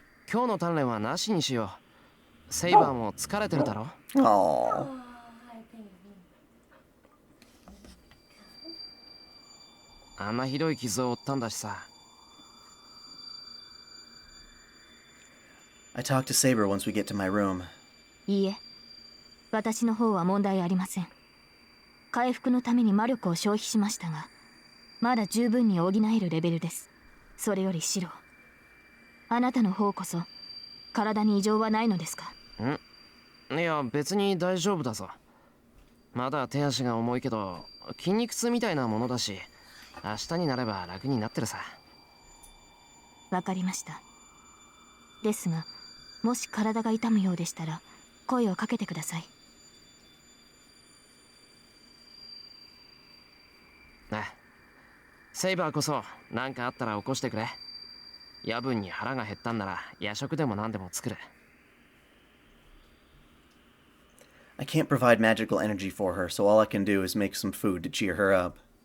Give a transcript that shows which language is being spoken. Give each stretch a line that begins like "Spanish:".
Japanese: 今日の鍛錬はなしにしよう。セイバーも疲れてるだろ。 Aww. あんなひどい傷を負ったんだしさ。
English: I talk to Saber once we get to my room.
Japanese: いいえ、私の方は問題ありません。回復のために魔力を消費しましたが、まだ十分に補えるレベルです。それよりシロ、あなたの方こそ体に異常はないのですか？いや、別に大丈夫だぞ。まだ手足が重いけど筋肉痛みたいなものだし、明日になれば楽になってるさ。わかりました。ですが、もし体が痛むようでしたら声をかけてください。セイバーこそ何かあったら起こしてくれ。夜分に腹が減ったんなら夜食でも何でも作る。
English: I can't provide magical energy for her, so all I can do is make some food to cheer her up.